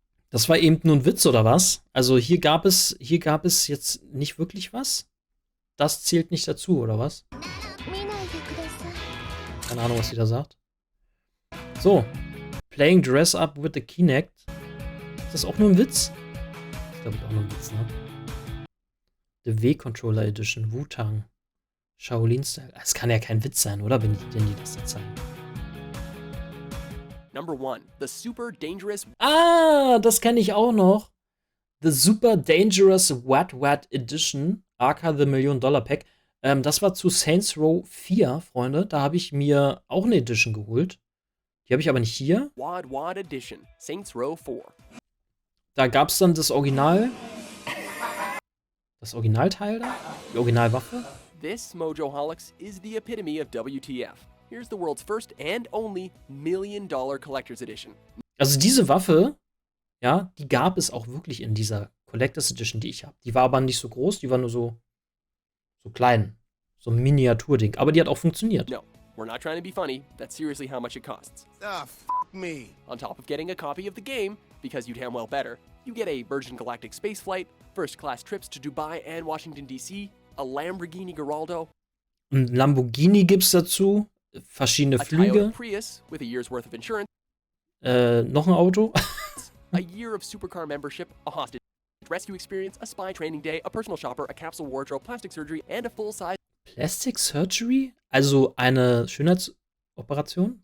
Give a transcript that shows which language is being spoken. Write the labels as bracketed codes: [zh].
[de] Das war eben nur ein Witz, oder was? Also hier gab es jetzt nicht wirklich was? Das zählt nicht dazu, oder was? [ja] 見ないでください [de] Keine Ahnung, was sie da sagt. So. [en] Playing Dress Up with the Kinect. [de] Ist das auch nur ein Witz? Das ist, glaube ich, auch nur ein Witz, ne? The W-Controller Edition. Wu-Tang. Shaolin-Style. Das kann ja kein Witz sein, oder? Wenn die das jetzt sagen. [en] Number 1, the super dangerous [de] Ah, das kenne ich auch noch. The Super Dangerous Wet Edition, aka The $1 Million Pack. Das war zu Saints Row 4, Freunde. Da habe ich mir auch eine Edition geholt. Die habe ich aber nicht hier. [en] Wad Edition, Saints Row 4. [de] Da gab es dann das Original. Das Originalteil da? Die Originalwaffe? [en] This Mojoholics is the epitome of WTF. Here's the world's first and only $1 Million Collector's Edition. [de] Also diese Waffe, ja, die gab es auch wirklich in dieser Collector's Edition, die ich habe. Die war aber nicht so groß, die war nur so klein. So ein Miniaturding. Aber die hat auch funktioniert. [en] No, we're not trying to be funny. That's seriously how much it costs. Ah, me. On top of getting a copy of the game, because you damn well better, you get a Virgin Galactic spaceflight, first-class trips to Dubai and Washington, D.C., a Lamborghini Geraldo, [de] Ein Lamborghini gibt's dazu. Verschiedene [en] a [de] Flüge. [en] Toyota Prius with a year's worth of insurance, Noch ein Auto. a year of supercar membership, a hostage rescue experience, a spy training day, a personal shopper, a capsule wardrobe, plastic surgery, and a full-size Plastic Surgery? [de] Also eine Schönheitsoperation?